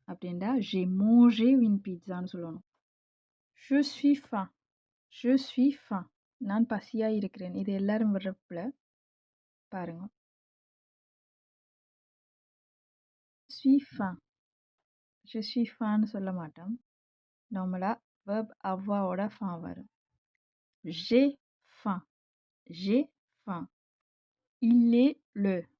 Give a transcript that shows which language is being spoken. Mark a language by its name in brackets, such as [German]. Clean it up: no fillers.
[Tamil] அப்படின்டா [French] j'ai mangé une pizza [Tamil] ன்னு சொல்லணும். [French] Je suis faim. Je suis faim. [Tamil] நான் பசியா இருக்கிறேன். இது எல்லாரும் வர்ற பிழை. பாருங்க. [French] Je suis faim. Je suis faim [Tamil] ன்னு சொல்ல மாட்டோம். நார்மலா verb அவ்வாவோட faim வரும். [French] J'ai faim. J'ai faim. Il est le.